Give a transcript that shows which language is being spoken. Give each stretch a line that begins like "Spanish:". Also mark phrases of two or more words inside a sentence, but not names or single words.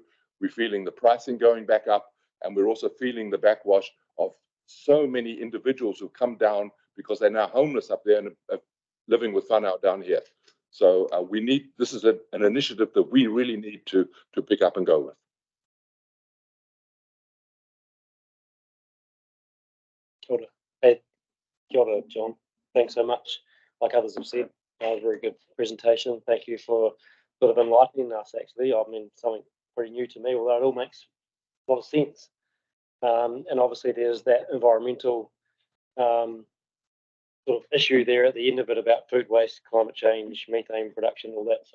English: We're feeling the pricing going back up, and we're also feeling the backwash of so many individuals who come down because they're now homeless up there and living with whānau down here. So this is an initiative that we really need to pick up and go with.
Māori: Kia ora. Hey, kia ora,
English: John. Thanks so much. Like others have said, a very good presentation. Thank you for sort of enlightening us, actually. I mean, something pretty new to me, although it all makes a lot of sense. And obviously there's that environmental sort of issue there at the end of it about food waste, climate change, methane production, all that.